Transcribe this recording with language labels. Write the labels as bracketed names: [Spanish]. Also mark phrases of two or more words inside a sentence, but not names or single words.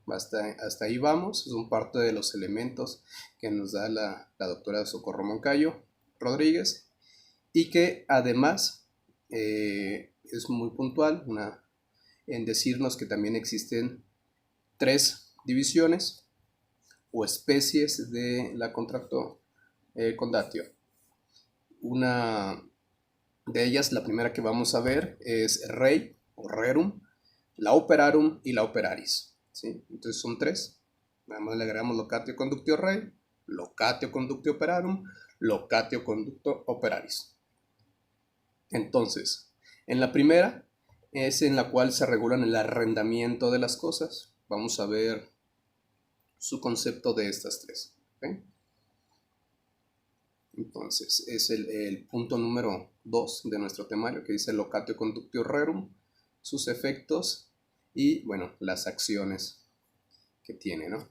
[Spanish] Hasta ahí vamos, son parte de los elementos que nos da la doctora Socorro Moncayo Rodríguez y que además es muy puntual en decirnos que también existen tres divisiones o especies de la contrato condatio. Una De ellas, la primera que vamos a ver es [Latin] rei o rerum, [Spanish] la operarum y la operaris, ¿sí? Entonces son tres. Nada más le agregamos [Latin] locatio conductio rei, locatio conductio operarum, locatio conductio operaris. [Spanish] Entonces, en la primera es en la cual se regulan el arrendamiento de las cosas. Vamos a ver su concepto de estas tres, ¿okay? Entonces, es el punto número 2 de nuestro temario, que dice [Latin] locatio conductio rerum, [Spanish] sus efectos y, bueno, las acciones que tiene, ¿no?